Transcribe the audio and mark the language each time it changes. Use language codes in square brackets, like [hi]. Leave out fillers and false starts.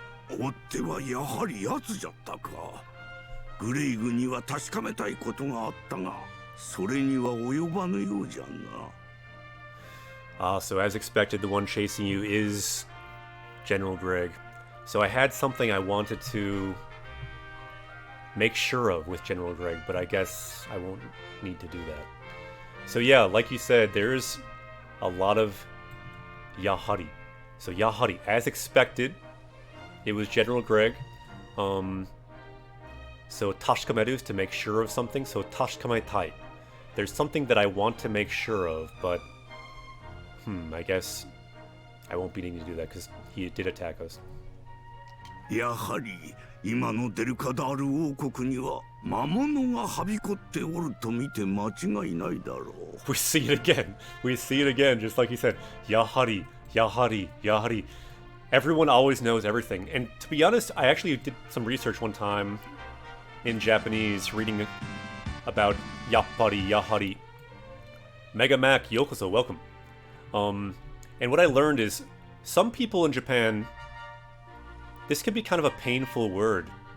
[ja] 追ってはやはり奴じゃったか。グレイグには確かめたいことがあったが、それには及ばぬようじゃな。 [en] So as expected, the one chasing you is General Greg. So I had something I wanted to make sure of with General Greg, but I guess I won't need to do that. So yeah, like you said, there's a lot of yahari. So yahari, as expected, it was General Greg. So tashikameru is to make sure of something. So tashikametai. There's something that I want to make sure of, but I guess I won't be needing to do that because he did attack us. [ja] やはり今のデルカダール王国には魔物がはびこっておると見て間違いないだろう。 [en] We see it again. We see it again, just like he said. Yahari, yahari, yahari. Everyone always knows everything. And to be honest, I actually did some research one time in Japanese, reading about yappari, yahari. Mega Mac, yokoso, welcome. And what I learned is, some people in Japan, this can be kind of a painful word.